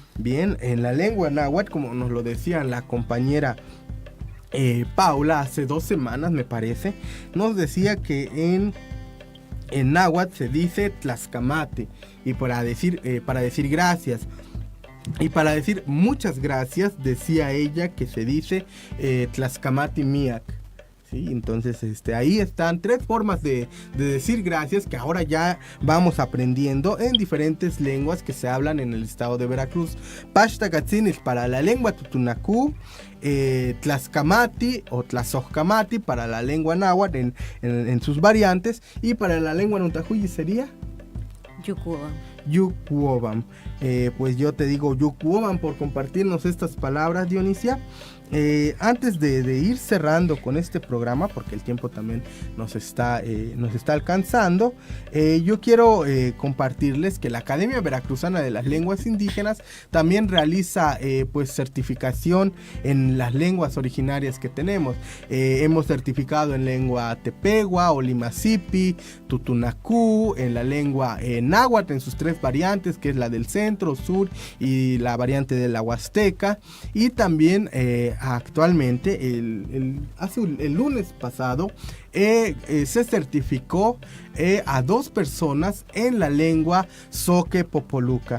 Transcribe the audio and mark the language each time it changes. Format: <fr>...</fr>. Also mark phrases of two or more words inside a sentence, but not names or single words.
<es>Bien, en la lengua náhuatl, como nos lo decía la compañera Paula hace 2 semanas, me parece, nos decía que en náhuatl se dice tlascamate, y para decir gracias y para decir muchas gracias decía ella que se dice</es> <nah>tlascamati miak.</nah> <es>Sí, entonces ahí están 3 formas de decir gracias que ahora ya vamos aprendiendo en diferentes lenguas que se hablan en el estado de Veracruz. Pashtakatzinis para la lengua tutunacú, tlascamati o tlazojcamati para la lengua náhuatl en sus variantes, y para la lengua nuntahuyi sería yukwobam. Pues yo te digo yukwobam por compartirnos estas palabras, Dionisia. Antes de ir cerrando con este programa, porque el tiempo también nos está alcanzando, yo quiero compartirles que la Academia Veracruzana de las Lenguas Indígenas también realiza pues certificación en las lenguas originarias que tenemos. Hemos certificado en lengua tepegua, olimacipi, tutunacú, en la lengua náhuatl en sus 3 varias variantes, que es la del centro, sur y la variante de la Huasteca. Y también actualmente, el lunes pasado, se certificó a 2 personas en la lengua Zoque Popoluca.</es>